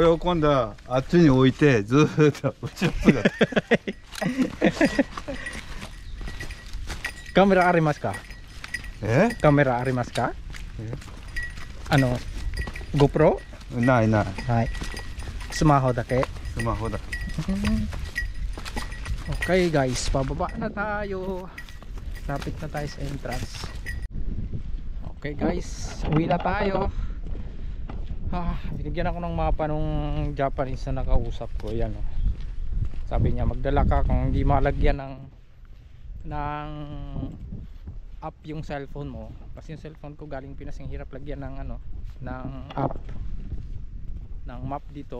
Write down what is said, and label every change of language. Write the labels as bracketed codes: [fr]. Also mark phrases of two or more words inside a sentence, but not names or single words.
[ja] これを今度はあっちに置いてずーっと後ろ姿。カメラありますか？カメラありますか？GoPro？ない。はい。スマホだけ。スマホだ。 [en] Okay guys, [tl] pababa na tayo. Lapit na tayo sa entrance. [en] Okay guys, [tl] uwi na tayo. Binigyan ako ng mapa nung Japanese na nakausap ko. Yan, sabi niya magdala ka kung hindi malagyan ng app yung cellphone mo, kasi yung cellphone ko galing Pinas, yung hirap lagyan ng app ng map dito.